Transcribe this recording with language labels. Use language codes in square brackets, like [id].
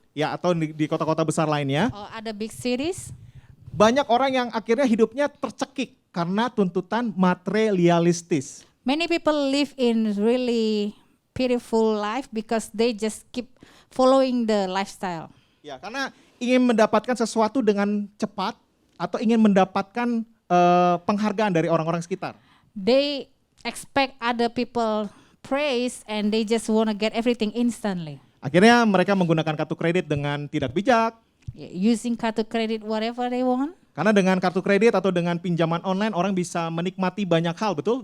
[id] ya atau di kota-kota besar lainnya, [en] or other big cities, [id] banyak orang yang akhirnya hidupnya tercekik karena tuntutan materialistis. [en] many people live in really pitiful life because they just keep following the lifestyle. [id] Ya, karena ingin mendapatkan sesuatu dengan cepat atau ingin mendapatkan penghargaan dari orang-orang sekitar. [en] They expect other people praise and they just want to get everything instantly. [id] Akhirnya mereka menggunakan kartu kredit dengan tidak bijak. [en] Using kartu credit whatever they want. [id] Karena dengan kartu kredit atau dengan pinjaman online orang bisa menikmati banyak hal, betul?